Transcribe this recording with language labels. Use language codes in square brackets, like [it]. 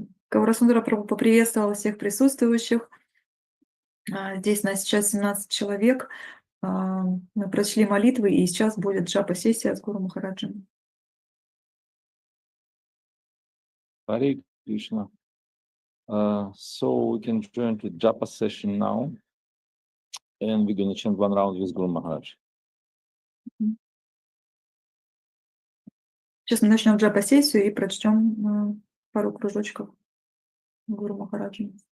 [ru] Гаурасундара Прабху поприветствовал всех присутствующих. Здесь нас сейчас 17 человек. Мы прочли молитвы, и сейчас будет джапа-сессия с Гуру Махараджем. [sa] Hare Krishna. [en] So we can join to Japa session now, and we're going to chant one round with Guru Maharaj. [ru] Сейчас мы начнем джапа-сессию и прочтем пару кружочков Гуру Махараджа.